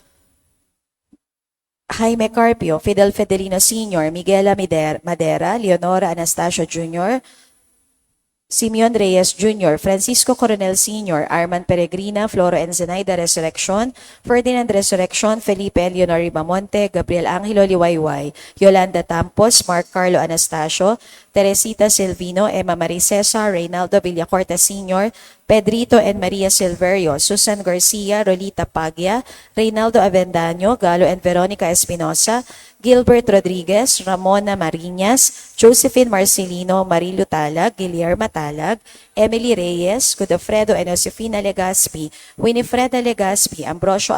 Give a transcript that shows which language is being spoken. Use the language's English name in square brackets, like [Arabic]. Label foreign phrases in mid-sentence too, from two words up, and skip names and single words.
[Filipino] Jaime Carpio, Fidel Federino Sr., Miguela Madera, Leonora Anastasio Jr., Simeon Reyes Jr., Francisco Coronel Sr., Arman Peregrina, Floro Enzenaida Resurrection, Ferdinand Resurrection, Felipe Eleonor Ribamonte, Gabriel Angelo Liwayway, Yolanda Tampos, Mark Carlo Anastasio, Teresita Silvino, Emma Marie Cesar, Reynaldo Villacorta Sr., Pedrito and Maria Silverio, Susan Garcia, Rolita Paglia, Reynaldo Avendaño, Galo and Veronica Espinosa, Gilbert Rodriguez, Ramona Marinas, Josephine Marcelino, Marilu Talag, Guillermo Talag, Emily Reyes, Godofredo and Josefina Legaspi, Winifreda Legaspi, Ambrosio